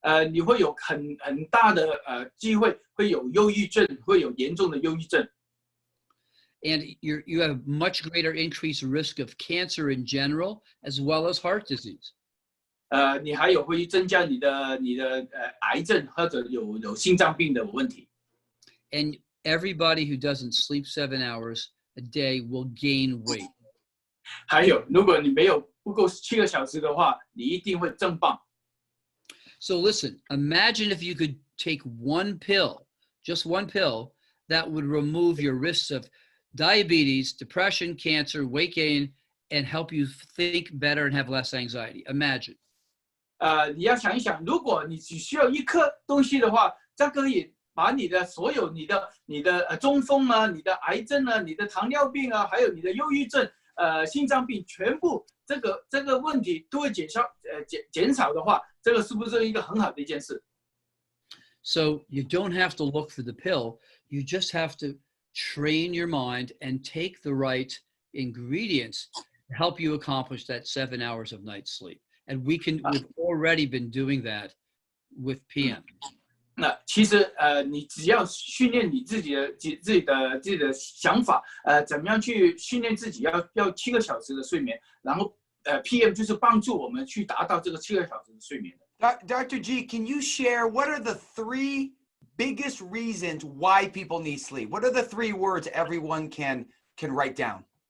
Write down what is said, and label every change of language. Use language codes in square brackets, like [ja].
[zh] 你会有很大的机会会有忧郁症，会有严重的忧郁症。 [en] And you have much greater increased risk of cancer in general, as well as heart disease. [zh] 你还有会增加你的癌症或者有心脏病的问题。 [en] And everybody who doesn't sleep 7 hours a day will gain weight. [zh] 还有，如果你不够7个小时的话，你一定会增胖。 [en] So listen, imagine if you could take one pill just one pill, that would remove your risks of diabetes, depression, cancer, weight gain, and help you think better and have less anxiety. Imagine. [zh] 你要想一想，如果你只需要一颗东西的话，这可以把你的所有你的中风啊、你的癌症啊、你的糖尿病啊，还有你的忧郁症、心脏病，全部这个问题都会减少的话，这个是不是一个很好的一件事？ [en] So you don't have to look for the pill. You just have to train your mind and take the right ingredients to help you accomplish that 7 hours of night sleep. And we've already been doing that with PM. [zh] 那其实你只要训练你自己的想法，怎么样去训练自己要7个小时的睡眠，然后PM 就是帮助我们去达到这个7个小时的睡眠的。 [en] Dr. G, can you share what are the 3 biggest reasons why people need sleep? What are the 3 words everyone can write down?